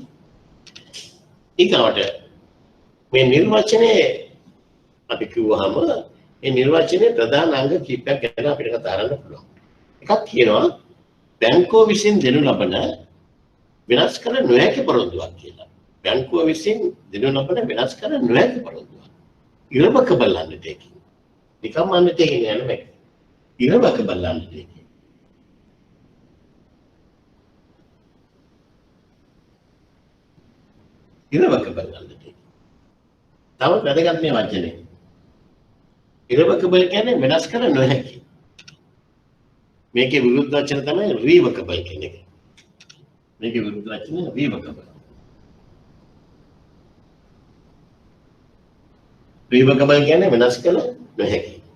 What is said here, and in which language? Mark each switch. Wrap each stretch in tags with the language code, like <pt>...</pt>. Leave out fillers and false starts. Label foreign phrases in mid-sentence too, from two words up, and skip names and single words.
<si>ඊගොට මේ නිර්වචනයේ අපි කිව්වහම මේ නිර්වචනයේ ප්‍රධාන අංග කිහිපයක් ගැන අපිට කතා කරන්න පුළුවන්. එකක් කියනවා බැංකුව විසින් දෙනු ලබන වෙනස් කර නොහැකි පොරොන්දුවක් කියලා. බැංකුව විසින් දෙනු ලබන වෙනස් කර නොහැකි පොරොන්දුවක්.</si> <en>irrevocable undertaking.</en> <si>නිකම් undertaking නෙමෙයි.</si> <en>irrevocable undertaking. irrevocable undertaking.</en> <si>තව වැදගත් මේ වචනේ. irrevocable කියන්නේ වෙනස් කර නොහැකි. මේකේ විරුද්ධ වචන තමයි revocable කියන එක. මේකේ විරුද්ධ වචන revocable. revocable කියන්නේ වෙනස් කළ නොහැකි.</si>